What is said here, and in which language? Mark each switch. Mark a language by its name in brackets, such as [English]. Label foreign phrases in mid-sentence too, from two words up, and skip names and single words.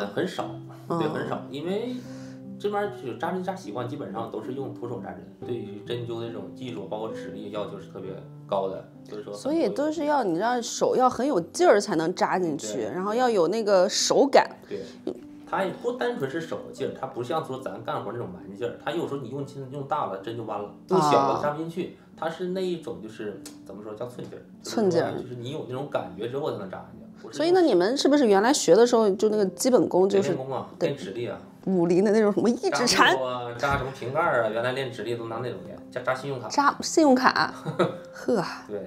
[Chinese] 很少，對，很少，因為這邊就扎針扎習慣，基本上都是用徒手扎針，對於針灸的這種技術包括指力要求是特別高的，所以說。所以都是要你讓手要很有勁兒才能扎進去，然後要有那個手感。對，它也不單純是手的勁兒，它不像說咱幹活那種蠻勁兒，它有時候你用大了針就彎了，用小了扎不進去，它是那一種就是怎麼說叫寸勁兒，寸勁兒，就是你有那種感覺之後才能扎進去。所以呢，你們是不是原來學的時候就那個基本功就是練功啊，練指力啊，武林的那種什麼一指禪啊，扎什麼瓶蓋啊，原來練指力都拿那種練，扎信用卡，扎信用卡，呵，對，